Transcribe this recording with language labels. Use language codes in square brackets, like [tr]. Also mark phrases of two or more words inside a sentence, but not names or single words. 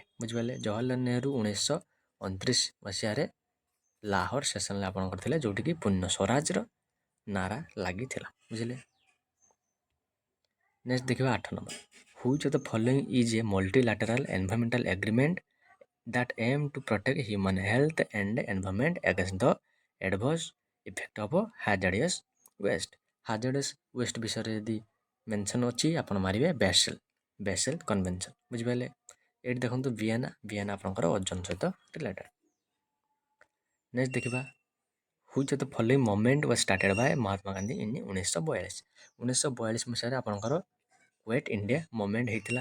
[or] ବୁଝିପାରିଲେ? ଜବାହରଲାଲ ନେହେରୁ 1929 ମସିହାରେ ଲାହୋର ସେସନରେ ଆପଣଙ୍କର ଥିଲେ, ଯେଉଁଠିକି ପୂର୍ଣ୍ଣ ସ୍ୱରାଜର ନାରା ଲାଗିଥିଲା। ବୁଝିଲେ? ନେକ୍ସଟ ଦେଖିବା 8 ନମ୍ବର [en] which of the following is a multilateral environmental agreement that aim to protect human health and environment against the adverse effect of hazardous waste? hazardous waste [or] ବିଷୟରେ ଯଦି ମେନସନ୍ ଅଛି ଆପଣ ମାରିବେ ବେସେଲ କନଭେନସନ୍। ବୁଝିପାରିଲେ? ଏଇଠି ଦେଖନ୍ତୁ ଭିଏନା ଆପଣଙ୍କର ଓଜନ ସହିତ ରିଲେଟେଡ୍। [en] ନେକ୍ସଟ ଦେଖିବା which of the following movement was started by Mahatma Gandhi in 1942 [or] ମସିହାରେ ଆପଣଙ୍କର [en] Quit India Movement ହେଇଥିଲା।